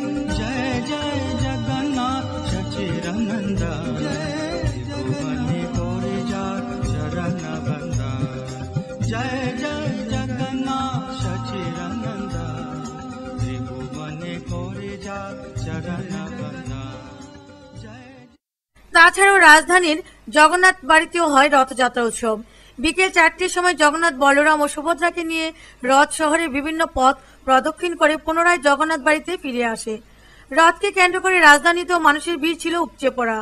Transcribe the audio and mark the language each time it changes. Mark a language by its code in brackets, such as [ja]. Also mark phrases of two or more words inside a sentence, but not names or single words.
[bn] জয় জয় জগন্নাথ সচিদানন্দন, ত্রিভুবনে কোরি জা চরণ বন্দন। জয় জয় জগন্নাথ সচিদানন্দন, ত্রিভুবনে কোরি জা চরণ বন্দন। তাছাড়াও রাজধানীর জগন্নাথ বাড়িতেও হয় রথযাত্রা উৎসব। বিকেল 4টের সময় জগন্নাথ, বলরাম ও সুভদ্রাকে নিয়ে রথ শহরের বিভিন্ন পথ প্রদক্ষিণ করে পুনরায় জগন্নাথ বাড়িতে ফিরে আসে। রথকে কেন্দ্র করে রাজধানীতেও মানুষের ভিড় ছিল উপচে পড়া।